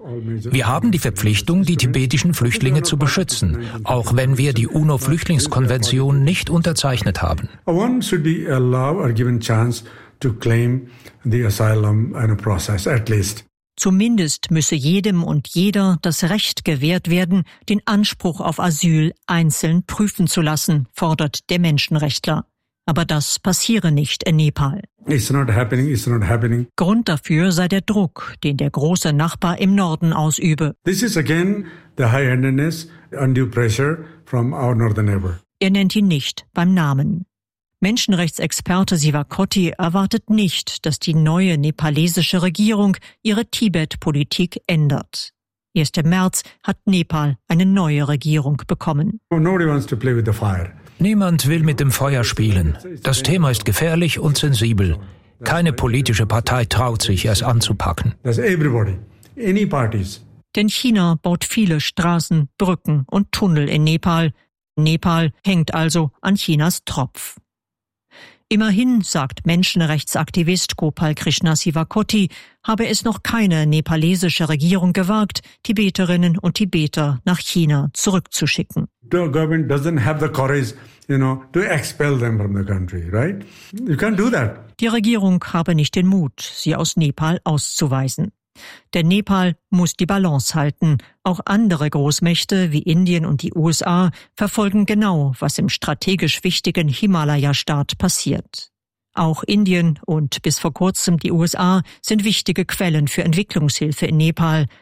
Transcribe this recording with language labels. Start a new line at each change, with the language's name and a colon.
German: Wir haben die Verpflichtung, die tibetischen Flüchtlinge zu beschützen, auch wenn wir die UNO-Flüchtlingskonvention nicht unterzeichnet haben.
English: One should be allowed or given chance to claim the asylum in a process, at least.
German: Zumindest müsse jedem und jeder das Recht gewährt werden, den Anspruch auf Asyl einzeln prüfen zu lassen, fordert der Menschenrechtler. Aber das passiere nicht in Nepal.
English: It's not happening.
German: Grund dafür sei der Druck, den der große Nachbar im Norden ausübe.
English: This is again the high-handedness, undue pressure from our northern neighbor.
German: Er nennt ihn nicht beim Namen. Menschenrechtsexperte Sivakoti erwartet nicht, dass die neue nepalesische Regierung ihre Tibet-Politik ändert. Erst im März hat Nepal eine neue Regierung bekommen.
English: Nobody wants to play with the fire.
German: Niemand will mit dem Feuer spielen. Das Thema ist gefährlich und sensibel. Keine politische Partei traut sich, es anzupacken.
English: That's everybody. Any parties.
German: Denn China baut viele Straßen, Brücken und Tunnel in Nepal. Nepal hängt also an Chinas Tropf. Immerhin, sagt Menschenrechtsaktivist Gopal Krishna Sivakoti, habe es noch keine nepalesische Regierung gewagt, Tibeterinnen und Tibeter nach China zurückzuschicken.
English: The government doesn't have the courage, you know, to expel them from the country, right? You can't do that.
German: Die Regierung habe nicht den Mut, sie aus Nepal auszuweisen. Denn Nepal muss die Balance halten. Auch andere Großmächte wie Indien und die USA verfolgen genau, was im strategisch wichtigen Himalaya-Staat passiert. Auch Indien und bis vor kurzem die USA sind wichtige Quellen für Entwicklungshilfe in Nepal.